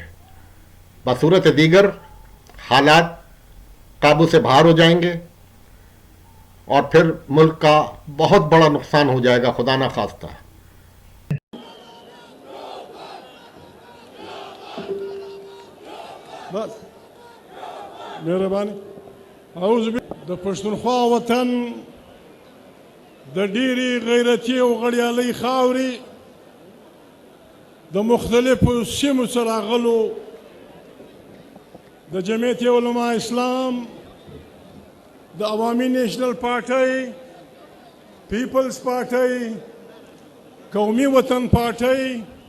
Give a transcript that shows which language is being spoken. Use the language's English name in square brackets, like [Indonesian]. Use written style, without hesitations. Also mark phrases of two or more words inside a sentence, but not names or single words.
[Urdu] بصورت دیگر حالات قابو سے باہر ہو جائیں گے اور پھر ملک کا بہت بڑا نقصان ہو جائے گا، خدا نہ خواستہ. بس مہربانی. [Pashto] د پښتونخوا وطن د ډېرې غیرتي او غړیالۍ خاورې د مختلفو سیمو څخه راغلو د جمعیت علماء اسلام، د عوامي نیشنل پارټۍ، پیپلز پارټۍ، قومي وطن پارټۍ